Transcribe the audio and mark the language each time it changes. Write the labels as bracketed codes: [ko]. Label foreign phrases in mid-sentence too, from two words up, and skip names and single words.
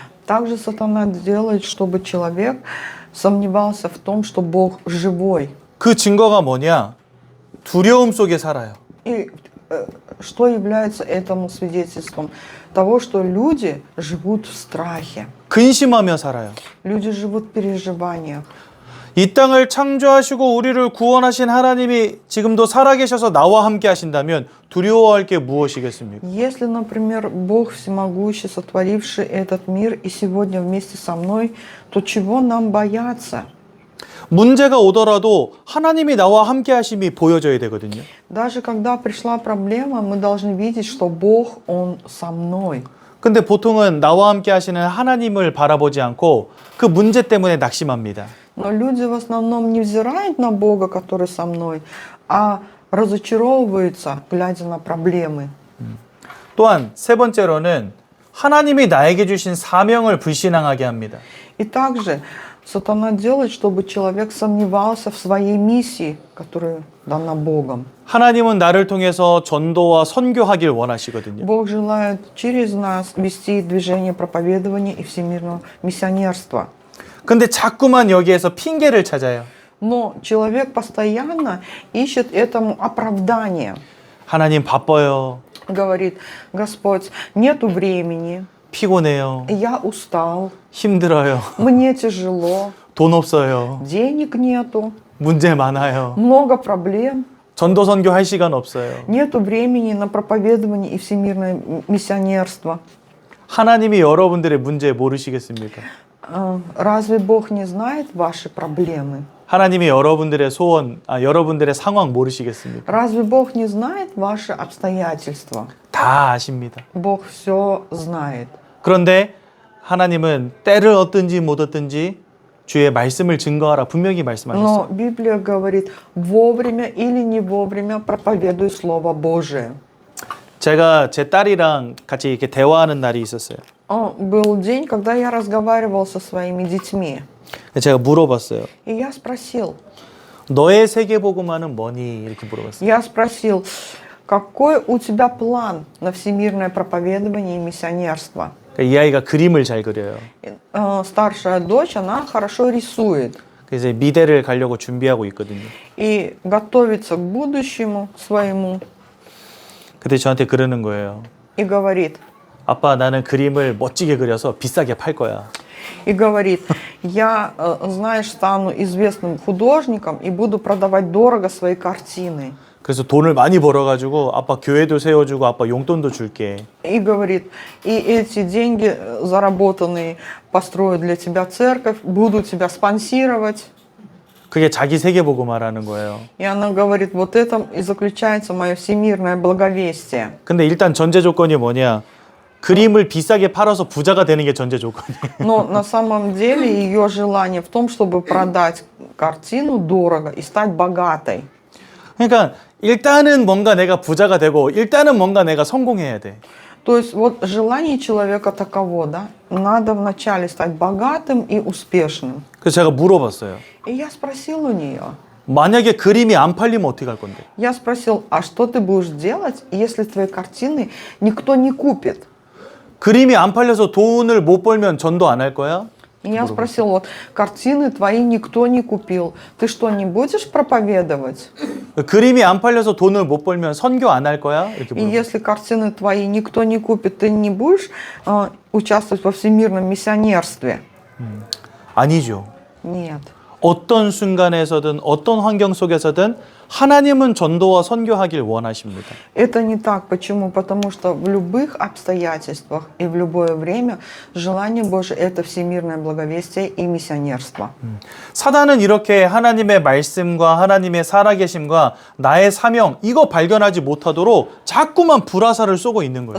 [ru] Также сатана делает, чтобы человек сомневался в том, что Бог живой. [ko] 그 증거가 뭐냐? 두려움 속에 살아요. [ru] И что является этому свидетельством? Того, что люди живут в страхе. [ko] 근심하며 살아요. [ru] Люди живут в переживаниях. [ko] 이 땅을 창조하시고 우리를 구원하신 하나님이 지금도 살아계셔서 나와 함께 하신다면 두려워할 게 무엇이겠습니까? [ru] Если, например, Бог всемогущий, сотворивший этот мир и сегодня вместе со мной, то чего нам бояться? [ko] 문제가 오더라도 하나님이 나와 함께 하심이 보여져야 되거든요. [ru] Даже когда пришла проблема, мы должны видеть, что Бог, Он со мной. [ko] 근데 보통은 나와 함께 하시는 하나님을 바라보지 않고 그 문제 때문에 낙심합니다. [ru] Но люди в основном не взирают на Бога, который со мной, а разочаровываются, глядя на проблемы. [ko] 또한 세 번째로는 하나님이 나에게 주신 사명을 불신앙하게 합니다. [ru] И также сатана делает, чтобы человек сомневался в своей миссии, которая дана Богом. [ko] 하나님은 나를 통해서 전도와 선교하길 원하시거든요. [ru] Бог желает через нас вести движение проповедования и всемирного миссионерства. [ko] 근데 자꾸만 여기에서 핑계를 찾아요. [ru] Но человек постоянно ищет этому оправдание. [ko] 하나님 바빠요. [ru] Говорит, Господь, нету времени, [ko] 피곤해요. [ru] я устал, [ko] 힘들어요. [ru] мне тяжело, [ko] 돈 없어요. [ru] денег нету, [ko] 문제 많아요. [ru] много проблем, [ko] 전도 선교 할 시간 없어요. [ru] нету времени на проповедование и всемирное миссионерство. [ko] 하나님이 여러분들의 문제 모르시겠습니까? [ru] Разве Бог не знает ваши проблемы? [ko] 하나님이 여러분들의 소원, 여러분들의 상황 모르시겠습니까? [ru] Разве Бог не знает ваши обстоятельства? [ko] 다 아십니다. [ru] Бог все знает. [ko] 그런데 하나님은 때를 얻든지 못 얻든지 주의 말씀을 증거하라 분명히 [ru] Но [ko] 말씀하셨어요. [ru] Библия говорит, вовремя или не вовремя проповедуй Слово Божие. [ko] 제가 제 딸이랑 같이 이렇게 대화하는 날이 있었어요. [ru] Был день, когда я разговаривал со своими детьми. [ko] 제가 물어봤어요. [ru] И я спросил, [ko] 너의 세계복음화는 뭐니? 이렇게 물어봤어요. [ru] я спросил, какой у тебя план на всемирное проповедование и миссионерство? [ko] 이 아이가 그림을 잘 그려요. [ru] Старшая дочь, она хорошо рисует [ko] 그래서 미대를 가려고 준비하고 있거든요. [ru] и готовится к будущему своему [ko] 그때 저한테 그러는 거예요. [ru] и говорит, [ko] 아빠 나는 그림을 멋지게 그려서 비싸게 팔 거야. [ru] и говорит, я, знаешь, стану известным художником и буду продавать дорого свои картины. [ko] 그래서 돈을 많이 벌어가지고 아빠 교회도 세워주고 아빠 용돈도 줄게. [ru] И говорит, и эти деньги, заработанные, построю для тебя церковь, буду тебя спонсировать. [ko] 그게 자기 세계복음화라는 거예요. [ru] И она говорит, вот этом и заключается мое всемирное благовестие. [ko] 근데 일단 전제 조건이 뭐냐? 그림을 비싸게 팔아서 부자가 되는 게 전제 조건이에요. [ru] Но на самом деле ее желание в том, чтобы продать картину дорого и стать богатой. [ko] 그러니까 일단은 뭔가 내가 부자가 되고 일단은 뭔가 내가 성공해야 돼. [ru] То есть вот желание человека таково, да? Надо вначале стать богатым и успешным. [ko] 그래서 제가 물어봤어요. [ru] И я спросил у нее, [ko] 만약에 그림이 안 팔리면 어떻게 할 건데? [ru] я спросил, а что ты будешь делать, если твои картины никто не купит? [ko] 그림이 안 팔려서 돈을 못 벌면 전도 안 할 거야? [ru] И я спросил, вот картины твои никто не купил, ты что, не будешь проповедовать? [ko] 그림이 안 팔려서 돈을 못 벌면 선교 안 할 거야? 이렇게 [ru] И [ko] 물어봤어요. [ru] если картины твои никто не купит, ты не будешь участвовать во всемирном миссионерстве? [ko] 아니죠. [ru] Нет. [ko] 어떤 순간에서든 어떤 환경 속에서든 하나님은 전도와 선교하길 원하십니다. [ru] Это не так. Почему? Потому что в любых обстоятельствах и в любое время желание Божие – это всемирное благовестие и миссионерство. [ko] 사단은 이렇게 하나님의 말씀과 하나님의 살아계심과 나의 사명 이거 발견하지 못하도록 자꾸만 불화살을 쏘고 있는 거예요.